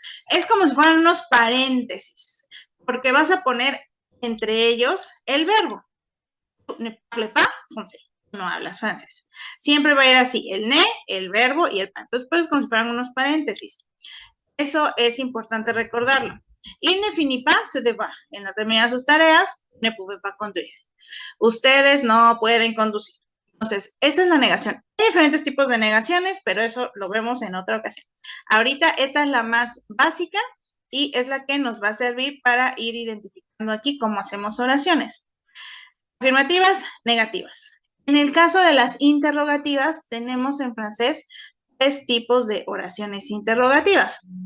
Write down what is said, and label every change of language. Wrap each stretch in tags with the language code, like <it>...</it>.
<es>Es como si fueran unos paréntesis, porque vas a poner entre ellos el verbo.</es> <fr>Ne parles pas français.</fr> <es>No hablas francés. Siempre va a ir así, el ne, el verbo y el pas. Entonces, pues, como si fueran unos paréntesis. Eso es importante recordarlo.</es> <fr>Il ne finit pas ses devoirs.</fr> <es>En la termina sus tareas,</es> <fr>ne pouvez pas conduire.</fr> <es>Ustedes no pueden conducir. Entonces, esa es la negación. Hay diferentes tipos de negaciones, pero eso lo vemos en otra ocasión. Ahorita esta es la más básica y es la que nos va a servir para ir identificando aquí cómo hacemos oraciones. Afirmativas, negativas. En el caso de las interrogativas, tenemos en francés tres tipos de oraciones interrogativas.</es>